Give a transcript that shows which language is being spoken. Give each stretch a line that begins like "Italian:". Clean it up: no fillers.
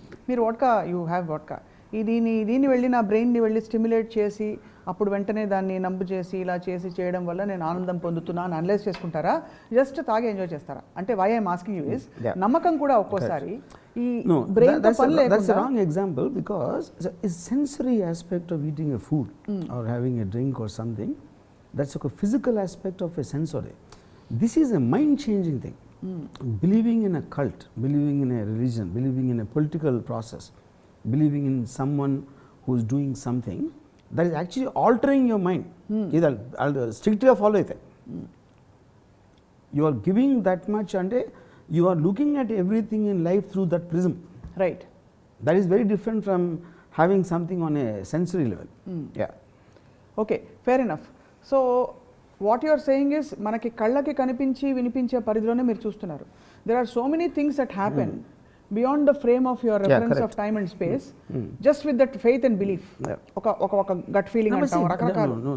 Telugu: మీరు
English: You have vodka.
Telugu: దీన్ని వెళ్ళి నా బ్రెయిన్ని వెళ్ళి స్టిమ్యులేట్ చేసి అప్పుడు వెంటనే దాన్ని నంబు చేసి ఇలా చేయడం వల్ల నేను ఆనందం పొందుతున్నా అని అనలైజ్ చేసుకుంటారా, జస్ట్ తాగి ఎంజాయ్ చేస్తారా? అంటే
English: why I'm asking you is
Telugu: నమ్మకం కూడా ఒక్కోసారి ఈ బ్రెయిన్ తో పని లేకుండా.
English: That's a wrong example because a sensory aspect of eating a food or having a drink or something, that's like a physical aspect of a sensory. This is a mind changing thing. Believing in a cult, believing in a religion, believing in a political process, believing in someone who is doing something, that is actually altering your mind. I'll strictly follow it. You are giving that much and you are looking at everything in life through that prism. Right. That is very different from having something on a sensory level. Yeah. Okay, fair enough. So what you're saying is
Telugu: మనకి కళ్ళకి కనిపించి వినిపించే పరిధిలోనే మీరు చూస్తున్నారు.
English: There are so many things that happen beyond the frame of your reference of time and space, just with that faith and belief.
Telugu: ఒక gut feeling అంటాం, రకరకాలు.